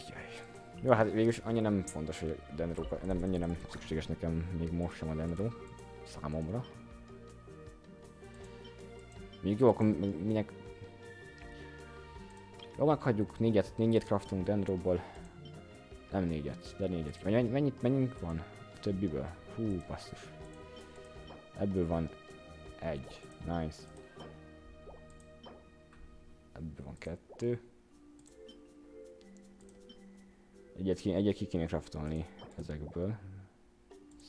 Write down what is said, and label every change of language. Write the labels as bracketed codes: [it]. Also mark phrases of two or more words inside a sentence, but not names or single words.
[hu] Jó, hát végülis annyi nem fontos, hogy Dendro, annyira nem szükséges nekem még most sem a Dendro. Számomra. Még jó, akkor minek... Jó, meghagyjuk, négyet craftunk Dendróból. Nem 4-et, de 4-et. Mennyit van a többiből? Hú, basszus. Ebből van 1. Nice. Ebből van 2. Egyet ki kéne craftolni ezekből.